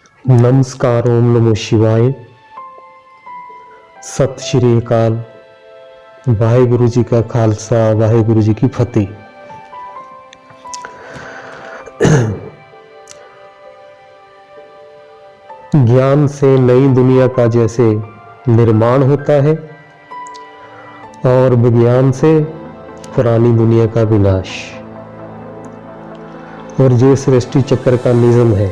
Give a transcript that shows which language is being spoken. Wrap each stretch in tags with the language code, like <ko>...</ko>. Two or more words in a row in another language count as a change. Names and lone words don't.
<hi>नमस्कार,</hi> <sa>ओम नमो शिवाय,</sa> <pa>ਸਤ ਸ੍ਰੀ ਅਕਾਲ। ਵਾਹਿਗੁਰੂ ਜੀ ਕਾ ਖ਼ਾਲਸਾ, ਵਾਹਿਗੁਰੂ ਜੀ ਕੀ ਫ਼ਤਹਿ।</pa> <hi>ज्ञान से नई दुनिया का जैसे निर्माण होता है और विज्ञान से पुरानी दुनिया का विनाश, और ये सृष्टि चक्र का नियम है।</hi>